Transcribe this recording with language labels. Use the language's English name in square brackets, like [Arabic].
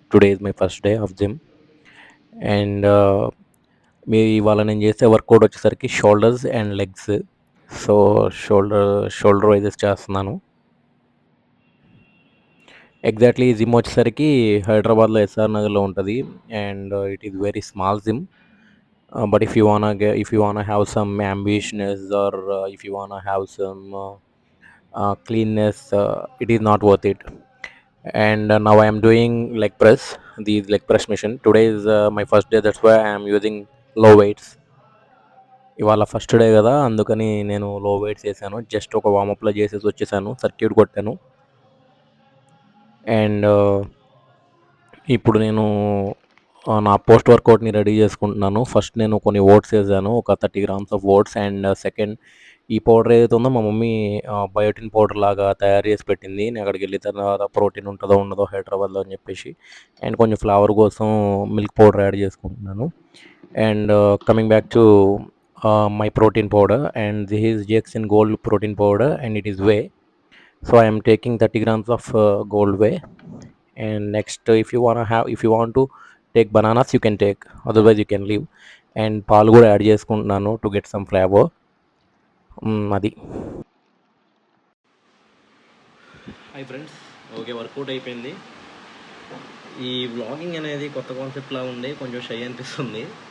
[English] Today is my first day of gym. [Telugu] And ఇవాళ నేను చేసే వర్కౌట్ వచ్చేసరికి shoulders and legs. So, shoulder వైజెస్ చేస్తున్నాను. ఎగ్జాక్ట్‌లీ ఈ జిమ్ వచ్చేసరికి హైదరాబాద్‌లో ఎస్ఆర్ నగర్‌లో ఉంటది. [English] And it is very small gym. But if you wanna have some ambitions or if you wanna have some cleanness, it is not worth it. And now I am doing leg press. These leg press machine. Today is my first day. That's why I am using low weights. [Telugu] ఇవాళ first day కదా అందుకని నేను లో weights చేశాను. Just ఒక వార్మప్లో చేసేసి వచ్చేసాను. Circuit కొట్టాను. అండ్ ఇప్పుడు నేను నా పోస్ట్ వర్కౌట్‌ని రెడీ చేసుకుంటున్నాను. ఫస్ట్ నేను కొన్ని ఓట్స్ ఏసాను. ఒక 30 grams of votes and second ఈ పౌడర్ ఏదైతే ఉందో మా మమ్మీ బయోటిన్ పౌడర్ లాగా తయారు చేసి పెట్టింది. నేను అక్కడికెళ్ళిన తర్వాత ప్రోటీన్ ఉంటదో ఉండదో హైదరాబాద్‌లో అని చెప్పేసి. అండ్ కొంచెం ఫ్లేవర్ కోసం మిల్క్ పౌడర్ యాడ్ చేసుకుంటున్నాను. [English] And coming back to my protein powder and this is GXN gold protein powder and it is whey. So I am taking 30 grams of gold whey. And next, if you want to take bananas, you can take. Otherwise, you can leave. [Telugu] And పాలు కూడా add చేసుకుంటున్నాను [English] To get some flavour. [Telugu] అది. Hi friends, okay work out అయిపోయింది. ఈ vlogging అనేది కొత్త కాన్సెప్ట్లా ఉంది, కొంచెం షై అనిపిస్తుంది.